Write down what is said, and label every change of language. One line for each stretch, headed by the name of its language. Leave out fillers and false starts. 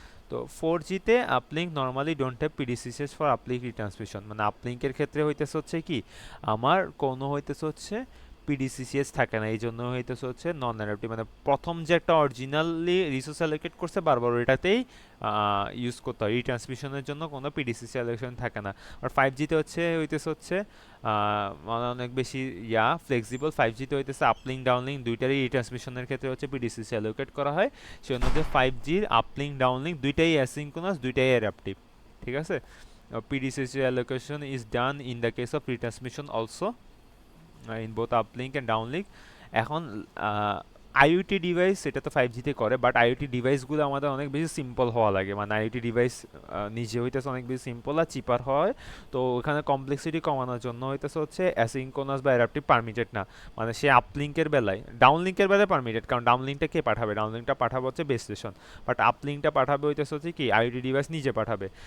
Bangla: তো 4Gতে uplink normally
English: don't have PDCS for uplink retransmission,
Bangla: মানে আপলিঙ্কের ক্ষেত্রে হইতেছে হচ্ছে কি আমার কোনো হইতেছে হচ্ছে পিডিসিসিএস থাকে না, এই জন্য হইতেছে হচ্ছে নন অ্যাডাপটিভ, মানে প্রথম যে একটা অরিজিনালি রিসোর্স অ্যালোকেট করছে বারবার ওইটাতেই ইউজ করতে হয়, রিট্রান্সমিশনের জন্য কোনো পিডিসিসি অ্যালোকেশন থাকে না। আর 5Gতে হইতেছে হচ্ছে মানে অনেক বেশি ফ্লেক্সিবল। 5Gতে হইতেছে আপলিঙ্ক ডাউনলিঙ্ক দুইটারই রিট্রান্সমিশনের ক্ষেত্রে হচ্ছে পিডিসিসি অ্যালোকেট করা হয়, সেজন্য যে 5Gর আপলিঙ্ক ডাউনলিঙ্ক দুইটাই অ্যাসিঙ্কোনাস, দুইটাই অ্যাডাপটিভ, ঠিক আছে।
English: PDCC allocation is done in the case of retransmission also in both uplink and downlink.
Bangla: এখন আইওটি ডিভাইস এটা তো 5Gতে করে, বাট আইওটি ডিভাইসগুলো আমাদের অনেক বেশি সিম্পল হওয়া লাগে, মানে আইওটি ডিভাইস নিজে হইতেছে অনেক বেশি সিম্পল আর চিপার হয়। তো ওখানে কমপ্লেক্সিটি কমানোর জন্য হইতেছে হচ্ছে অ্যাসিঙ্কোনাস বা অ্যাডাপটিভ পারমিটেড না, মানে সে আপলিঙ্কের বেলায়, ডাউনলিঙ্কের বেলায় পারমিটেড, কারণ ডাউনলিঙ্কটা কে পাঠাবে, ডাউনলিঙ্কটা পাঠাবে হচ্ছে বেস স্টেশন, বাট আপলিঙ্কটা পাঠাবে হইতেছে হচ্ছে কি আইওটি ডিভাইস নিজে পাঠাবে।